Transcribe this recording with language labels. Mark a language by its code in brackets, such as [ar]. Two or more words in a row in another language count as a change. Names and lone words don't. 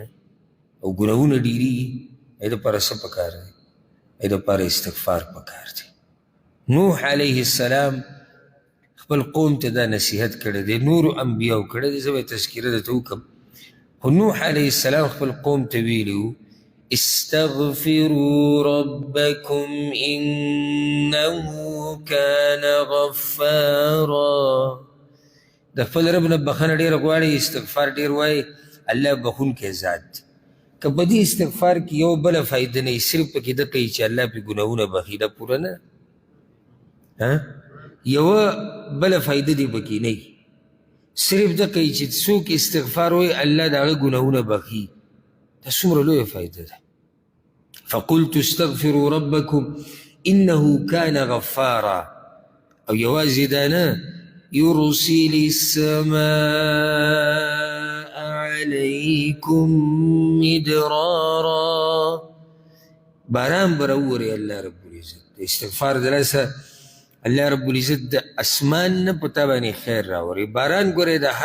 [ps] او ګناهونه ډېرېږي هغې دپاره څه پکار دی هغې دپاره استغفار پکار دی نوح علیه السلام خپل قوم ته دا نصیحت کړی دی نورو انبیاو کړی دی زه به یې تذکره درته وکړم خو نوح علیه السلام خپل قوم ته ویلي وو [ar] استغفروا ربکم انه کان غفارا [ps] د خپل رب نه بخښنه ډېره غواړي استغفار ډېر وایي الله بخښونکی ذات دی که په دې استغفار کې یو بله فایده نه وي صرف پکې ده کوي چې الله پې ګناهونه بخښي دا پوره نه یوه بله فایده دې پکې نه وي صرف ده کوي چې څوک استغفار وایي الله د هغه ګناهونه بخښي دا څومره لویه فایده ده [ar] فقلت استغفروا ربکم انه کان غفارا [ps] او یوازې دا نه [ar] یرسل السماء علیکم مدرارا [ps] باران به راووري الله رب العزت د استغفار د لاسه الله رب العزت د اسمان نه په تا باندې خیر راوړي باران ګورې د هر